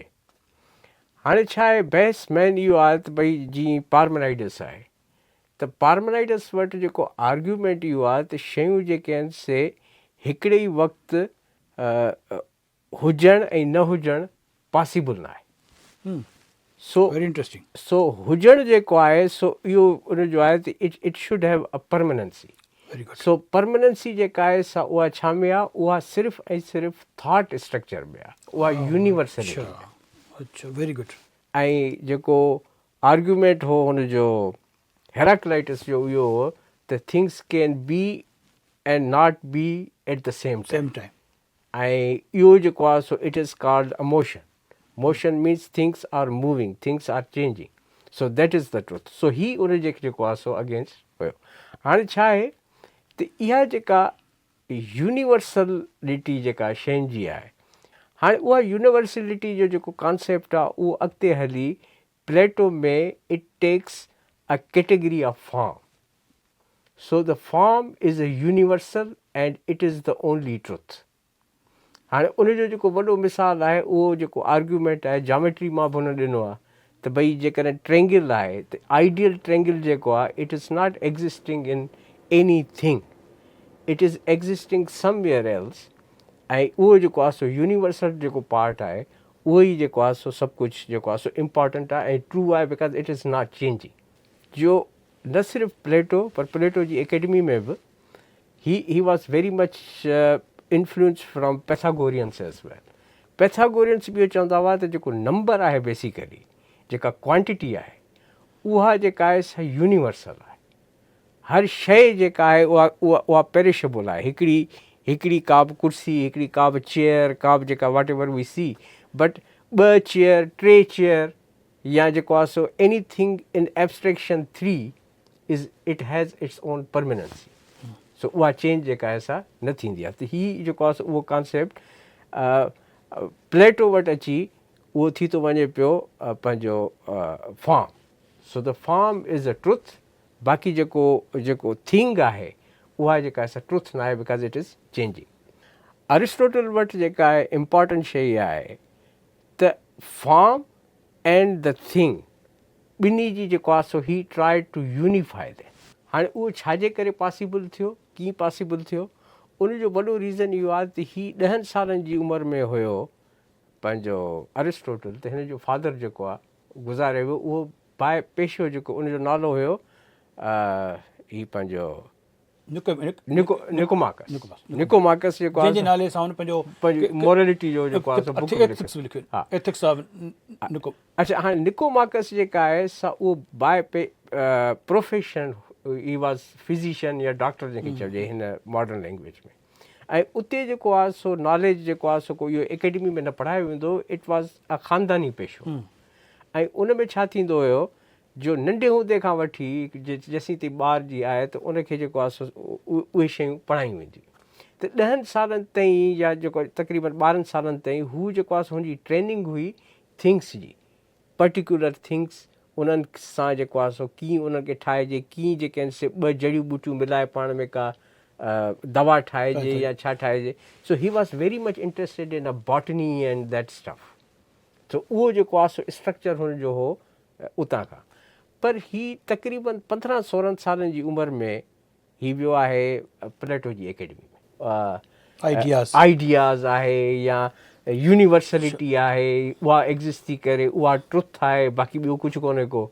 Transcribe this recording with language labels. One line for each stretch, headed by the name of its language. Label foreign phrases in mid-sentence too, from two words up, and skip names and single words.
Sindhi: हाणे छा आहे, बहस मेन इहो आहे त भई जीअं पार्मेनाइडस आहे त पार्मेनाइडस वटि जेको आर्ग्यूमेंट इहो आहे त शयूं जेके आहिनि से हिकिड़े ई वक़्तु हुजणु ऐं न हुजणु पॉसिबल न आहे। सो
English: very interesting.
Sindhi: सो हुजणु जेको आहे सो इहो उन जो आहे त
English: it should have a permanency. very good.
Sindhi: सो परमानेंसी जेका आहे सा उहा छा में आहे, उहा सिर्फ़ु ऐं सिर्फ़ु
English: thought structure
Sindhi: में आहे, उहा यूनिवर्सलिटी आहे।
English: अच्छा, very good.
Sindhi: ऐं जेको आर्ग्यूमेंट हो हुनजो हेराक्लाइटस जो इहो हो त
English: things can be and not be at the same time.
Sindhi: ऐं इहो जेको आहे सो
English: it is called a motion. motion means things are moving, things are changing, so that is the truth.
Sindhi: सो ही उन जे जेको आहे सो अगेंस्ट हुयो। हाणे छा आहे त इहा जेका यूनिवर्सलिटी जेका शयुनि जी आहे, हाणे उहा यूनिवर्सलिटी जो जेको कॉन्सेप्ट आहे उहो अॻिते हली प्लेटो में
English: it takes a category of form. so the form is a universal and it is the only truth.
Sindhi: हाणे उनजो जेको वॾो मिसाल आहे उहो जेको आर्ग्यूमेंट आहे जामेट्री मां बि हुन ॾिनो आहे त भई जेकॾहिं ट्रेंगल आहे त
English: ideal triangle
Sindhi: जेको आहे
English: it is not existing in any thing, it is existing somewhere else.
Sindhi: ऐं उहो जेको आहे सो यूनिवर्सल जेको पार्ट आहे उहो ई जेको आहे सो सभु कुझु जेको आहे सो इम्पॉर्टेंट आहे ऐं ट्रू आहे,
English: because it is not changing.
Sindhi: जो न सिर्फ़ु प्लेटो, पर प्लेटो जी एकेडमी में बि
English: he was very much influence from Pythagoreans as well.
Sindhi: पैथागोरियंस बि इहो चवंदा हुआ त जेको नंबर आहे बेसिकली, जेका क्वांटिटी आहे उहा जेका आहे सा यूनिवर्सल आहे। हर शइ जेका आहे उहा पेरिशेबल आहे। हिकिड़ी का बि कुर्सी, हिकिड़ी का बि चेयर, का बि जेका
English: what ever we see, but 2 chair, 3 chair,
Sindhi: या जेको आहे सो
English: anything in abstraction 3 is it has its own permanency.
Sindhi: सो उहा चेंज जेका आहे सा न थींदी आहे। त हीअ जेको आहे सो उहो कॉन्सेप्ट प्लेटो वटि अची उहो थी थो वञे पियो पंहिंजो फॉर्म।
English: so the form is a truth.
Sindhi: बाक़ी जेको थिंग आहे उहा जेका आहे सा ट्रुथ न आहे,
English: because it is changing.
Sindhi: एरिस्टोटल वटि जेका आहे इम्पॉर्टेंट शइ इहा आहे त
English: form and the thing
Sindhi: ॿिन्ही जी जेको आहे सो
English: he try to unify them.
Sindhi: हाणे उहो छाजे करे पॉसिबल थियो, कीअं पॉसिबल थियो, उनजो वॾो रीज़न इहो आहे त ही 10 सालनि जी उमिरि में हुयो पंहिंजो एरिस्टोटल, त हिन जो फादर जेको आहे गुज़ारे वियो। उहो बाए पेशो जेको उनजो नालो हुयो ही पंहिंजो निकोमाकस जेको आहे नाले सां पंहिंजो मोरलिटी जो जेको आहे अच्छा। हाणे निकोमाकस जेका आहे सा उहो बाए प्रोफेशन
English: he was physician
Sindhi: या डॉक्टर जंहिंखे चइजे हिन
English: modern language
Sindhi: में। ऐं उते जेको आहे सो नॉलेज जेको आहे सो को इहो एकेडमी में न पढ़ायो वेंदो,
English: it was a
Sindhi: ख़ानदानी पेशो। ऐं उन में छा थींदो हुयो, जो नंढे हूंदे खां वठी जेसीं ताईं ॿार जी आहे त उनखे जेको आहे सो उहे शयूं पढ़ायूं वेंदियूं। त 10 सालनि ताईं या जेको तक़रीबन 12 सालनि ताईं हू जेको आहे सो हुनजी ट्रेनिंग हुई थिंग्स जी,
English: particular things.
Sindhi: उन्हनि सां जेको आहे सो कीअं उन्हनि खे ठाहिजे, कीअं जेके आहिनि से 2 जड़ियूं ॿूटियूं मिलाए पाण में का दवा ठाहिजे या छा ठाहिजे।
English: so he was very much interested in a botany and that stuff.
Sindhi: सो उहो जेको आहे सो स्ट्रक्चर हुनजो हो उतां खां। पर ही तक़रीबन 15-16 सालनि जी उमिरि में ही वियो आहे प्लेटो जी एकेडमी में। आइडियाज़ आहे या यूनिवर्सलिटी आहे, उहा एग्ज़िस्ट थी करे, उहा ट्रुथ आहे, बाक़ी ॿियो कुझु कोन्हे को।